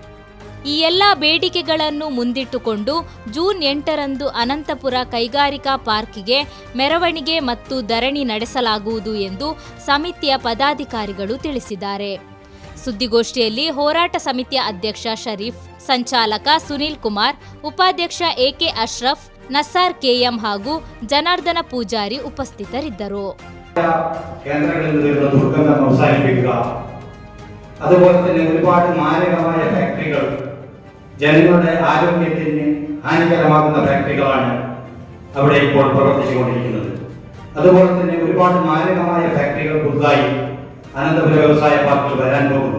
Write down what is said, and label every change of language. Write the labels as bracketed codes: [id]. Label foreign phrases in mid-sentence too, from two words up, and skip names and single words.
[kn] ಈ ಎಲ್ಲ ಬೇಡಿಕೆಗಳನ್ನು ಮುಂದಿಟ್ಟುಕೊಂಡು ಜೂನ್ 8ರಂದು ಅನಂತಪುರ ಕೈಗಾರಿಕಾ ಪಾರ್ಕ್ಗೆ ಮೆರವಣಿಗೆ ಮತ್ತು ಧರಣಿ ನಡೆಸಲಾಗುವುದು ಎಂದು ಸಮಿತಿಯ ಪದಾಧಿಕಾರಿಗಳು ತಿಳಿಸಿದ್ದಾರೆ. ಸುದ್ದಿಗೋಷ್ಠಿಯಲ್ಲಿ ಹೋರಾಟ ಸಮಿತಿಯ ಅಧ್ಯಕ್ಷ ಶರೀಫ್, ಸಂಚಾಲಕ ಸುನೀಲ್ ಕುಮಾರ್, ಉಪಾಧ್ಯಕ್ಷ ಎಕೆ ಅಶ್ರಫ್, ನಸಾರ್ ಕೆಎಂ ಹಾಗೂ ಜನಾರ್ದನ ಪೂಜಾರಿ ಉಪಸ್ಥಿತರಿದ್ದರು. [ml] കേന്ദ്രങ്ങളിൽ നിന്നുള്ള ദുർഗന്ധം അവസാനിപ്പിക്കുക, അതുപോലെ തന്നെ ഒരുപാട് മാരകമായ ഫാക്ടറികൾ, ജനങ്ങളുടെ ആരോഗ്യത്തിന് ഹാനികരമാകുന്ന ഫാക്ടറികളാണ് അവിടെ ഇപ്പോൾ പ്രവർത്തിച്ചുകൊണ്ടിരിക്കുന്നത്. അതുപോലെ തന്നെ ഒരുപാട് മാരകമായ ഫാക്ടറികൾ പുതുതായി അനന്തപുര വ്യവസായ പാർക്കിൽ വരാൻ പോകുന്നു.